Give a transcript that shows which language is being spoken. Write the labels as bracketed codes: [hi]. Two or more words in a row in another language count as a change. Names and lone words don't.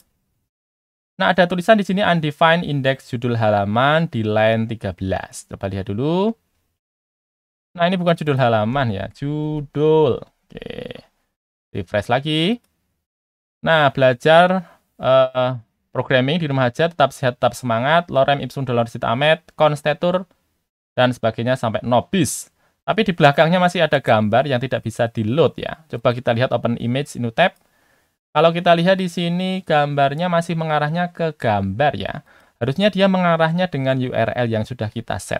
[id] Nah, ada tulisan di sini [en] undefined index [id] judul halaman di line 13. Coba lihat dulu. Nah, ini bukan judul halaman ya, judul. Oke. Refresh lagi. Nah, belajar programming di rumah aja, tetap sehat, tetap semangat, [la] lorem ipsum dolor sit amet, konstetur, [id] dan sebagainya sampai nobis. Tapi di belakangnya masih ada gambar yang tidak bisa di-load ya. Coba kita lihat [en] open image new tab. [id] Kalau kita lihat di sini gambarnya masih mengarahnya ke gambar ya. Harusnya dia mengarahnya dengan URL yang sudah kita set.